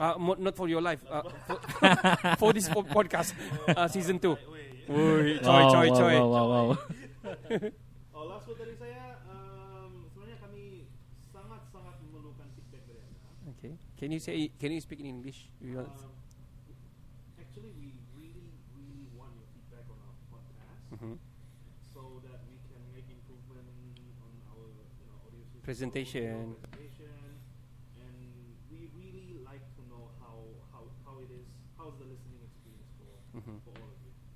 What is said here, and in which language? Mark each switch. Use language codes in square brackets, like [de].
[en] not for your life, for this podcast season 2. Woi, coy. Wow. last word [ms] dari saya, sebenarnya kami sangat memerlukan feedback dari anda. Okay. [en] Can you speak in English? Actually, we really want your feedback on our podcast, so that we can make improvement on our audio system, presentation. And we really like to know how it is, how's the listening experience for all of you.